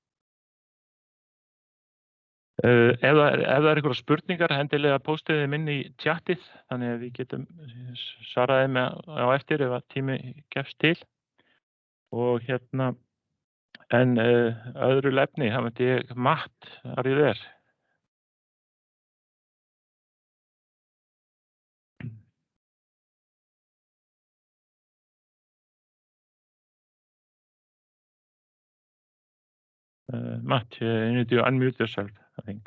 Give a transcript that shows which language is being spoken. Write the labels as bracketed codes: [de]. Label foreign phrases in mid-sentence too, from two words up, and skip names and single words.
[is] Ef það eru einhverjar spurningar, endilega póstið þeim inn í chatið, þannig að við getum svarað þeim á eftir ef að tími gefst til. Og en öðru efni, það myndi ég Matt, [en] are you there? Matt, you need to unmute yourself, I think.